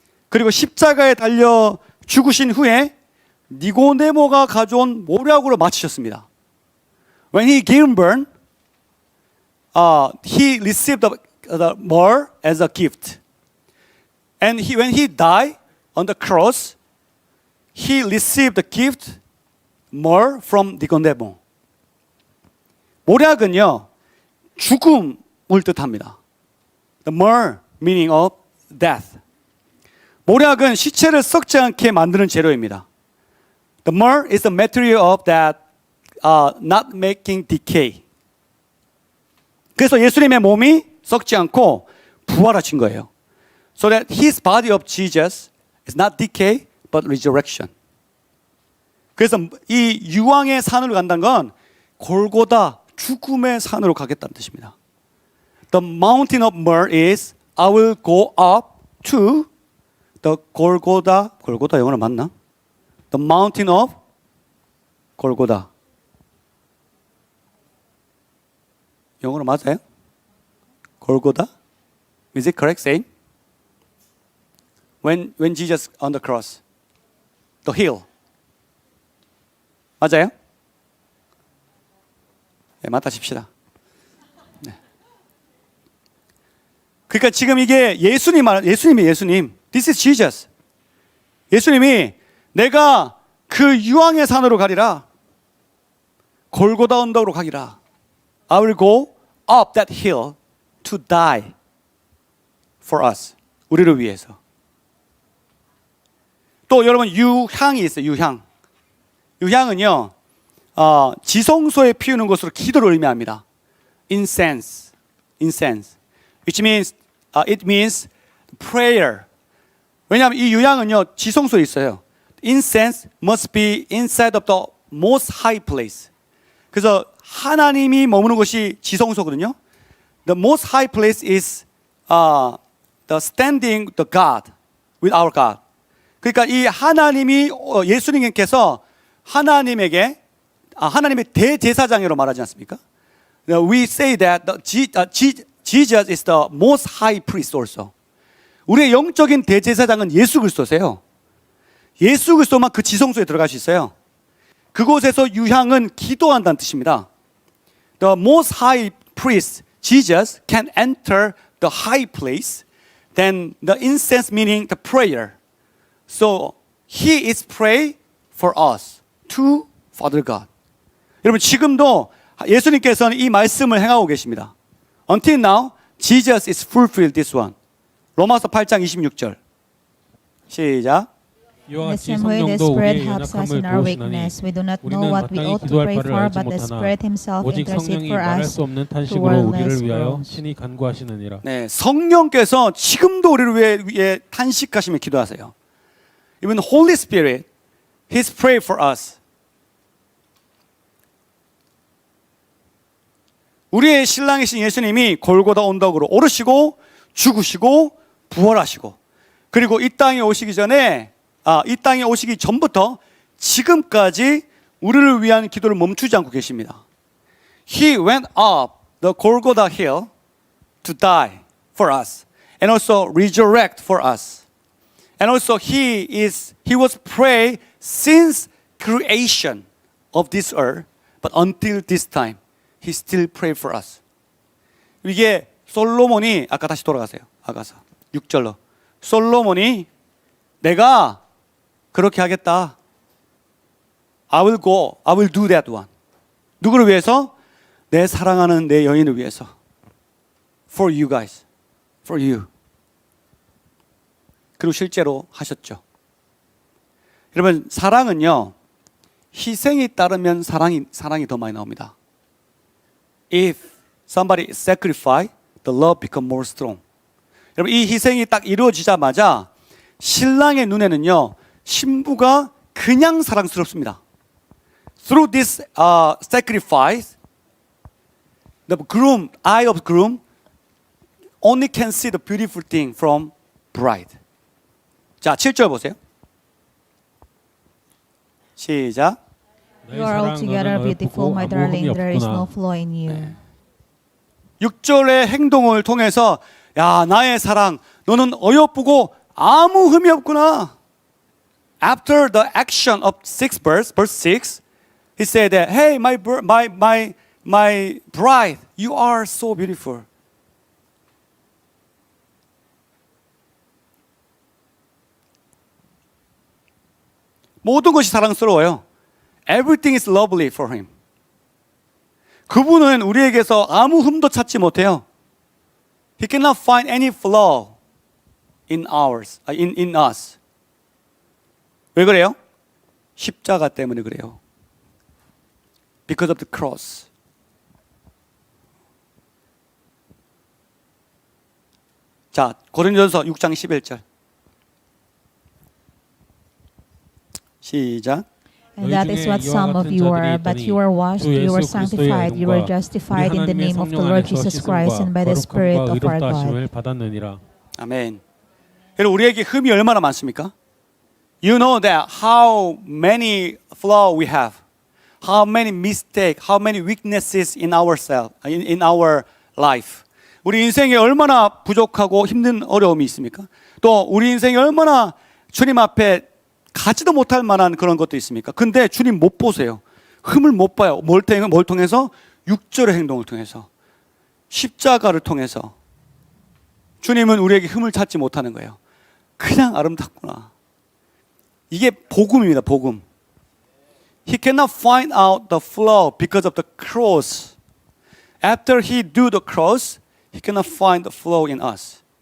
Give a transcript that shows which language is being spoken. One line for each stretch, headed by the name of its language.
Korean: 그리고 십자가에 달려 죽으신 후에 니고데모가 가져온 모략으로 마치셨습니다.
English: When he gave birth, he received the myrrh as a gift. And when he died on the cross, he received the gift myrrh from Nicodemo.
Korean: 모략은요 죽음을 뜻합니다.
English: The myrrh meaning of death.
Korean: 모략은 시체를 썩지 않게 만드는 재료입니다.
English: The myrrh is the material of that not making decay.
Korean: 그래서 예수님의 몸이 썩지 않고 부활하신 거예요.
English: So that his body of Jesus is not decay but resurrection.
Korean: 그래서 이 유황의 산으로 간다는 건 골고다 죽음의 산으로 가겠다는 뜻입니다.
English: The mountain of myrrh is I will go up to the 골고다
Korean: 영어로 맞나?
English: The mountain of 골고다.
Korean: 영어로 맞아요?
English: 골고다? Is it correct saying? When Jesus on the cross, the hill.
Korean: 맞아요? 네, 맞다 칩시다. 네. 그러니까 지금 이게 예수님.
English: This is Jesus.
Korean: 예수님이 내가 그 유황의 산으로 가리라. 골고다 언덕으로 가기라.
English: I will go up that hill to die for us.
Korean: 우리를 위해서. 또 여러분 유향이 있어요. 유향은요 지성소에 피우는 것으로 기도를 의미합니다.
English: Incense, which means it means prayer.
Korean: 왜냐하면 이 유향은요 지성소에 있어요.
English: Incense must be inside of the most high place.
Korean: 그래서 하나님이 머무는 곳이 지성소거든요.
English: The most high place is the standing the God with our God.
Korean: 그러니까 이 하나님이 예수님께서 하나님의 대제사장으로 말하지 않습니까?
English: We say that Jesus is the most high priest also.
Korean: 우리의 영적인 대제사장은 예수 그리스도세요. 예수 그리스도만 그 지성소에 들어갈 수 있어요. 그곳에서 유향은 기도한다는 뜻입니다.
English: The most high priest, Jesus, can enter the high place. Then the incense meaning the prayer. So he is pray for us to Father God.
Korean: 여러분 지금도 예수님께서는 이 말씀을 행하고 계십니다.
English: Until now, Jesus is fulfilled this one.
Korean: 로마서 8장 26절. 시작. 이와
English: In the
Korean: 같이
English: same way, the
Korean: 성령도
English: Spirit
Korean: 우리의
English: helps us
Korean: 연약함을
English: in our
Korean: 도우시나니
English: weakness. We do not know
Korean: 우리는
English: what we
Korean: 마땅히
English: ought to
Korean: 기도할
English: pray
Korean: 바를
English: for,
Korean: 알지
English: but the
Korean: 못하나
English: Spirit Himself
Korean: 오직
English: intercedes
Korean: 성령이
English: for
Korean: 말할
English: us
Korean: 수 없는
English: through
Korean: 탄식으로
English: wordless
Korean: 우리를 위하여
English: groans.
Korean: 친히 간구하시느니라. 네, 성령께서 지금도 우리를 위해 탄식하시며 기도하세요.
English: Even Holy Spirit, He's pray for us.
Korean: 우리의 신랑이신 예수님이 골고다 언덕으로 오르시고 죽으시고 부활하시고 그리고 이 땅에 오시기 전에 이 땅에 오시기 전부터 지금까지 우리를 위한 기도를 멈추지 않고 계십니다.
English: He went up the Golgotha hill to die for us and also resurrect for us. And also he was pray since creation of this earth, but until this time he still pray for us.
Korean: 이게 솔로몬이 아까 다시 돌아가세요. 아가서 6절로 솔로몬이 내가 그렇게 하겠다.
English: I will go. I will do that one.
Korean: 누구를 위해서? 내 사랑하는 내 여인을 위해서.
English: For you guys. For you.
Korean: 그리고 실제로 하셨죠. 여러분 사랑은요. 희생이 따르면 사랑이 더 많이 나옵니다.
English: If somebody sacrifice, the love become more strong.
Korean: 여러분 이 희생이 딱 이루어지자마자 신랑의 눈에는요. 신부가 그냥 사랑스럽습니다.
English: Through this sacrifice, the groom, eye of groom, only can see the beautiful thing from bride.
Korean: 자, 7절 보세요. 시작.
English: You are altogether beautiful, my darling. There is no flaw in you.
Korean: 6절의 행동을 통해서 야, 나의 사랑, 너는 어여쁘고 아무 흠이 없구나.
English: After the action of verse 6, he said that, hey, my bride, you are so beautiful.
Korean: 모든 것이 사랑스러워요.
English: Everything is lovely for him.
Korean: 그분은 우리에게서 아무 흠도 찾지 못해요.
English: He cannot find any flaw in us.
Korean: 왜 그래요? 십자가 때문에 그래요.
English: Because of the cross.
Korean: 자, 고린도전서 6장 11절. 시작.
English: And that is what some of you are, but you are washed, you are sanctified, you are justified in the name of the Lord Jesus Christ and by the Spirit of our God.
Korean: 받았느니라. 아멘. 여러분 우리에게 흠이 얼마나 많습니까?
English: You know that how many flaws we have, how many mistakes, how many weaknesses in ourselves, in our life.
Korean: 우리 인생에 얼마나 부족하고 힘든 어려움이 있습니까? 또 우리 인생에 얼마나 주님 앞에 가지도 못할 만한 그런 것도 있습니까? 근데 주님 못 보세요. 흠을 못 봐요. 뭘 통해서? 6절의 행동을 통해서. 십자가를 통해서. 주님은 우리에게 흠을 찾지 못하는 거예요. 그냥 아름답구나. 이게 복음입니다. 복음.
English: He cannot find out the flaw because of the cross. After he do the cross, he cannot find the flaw in us.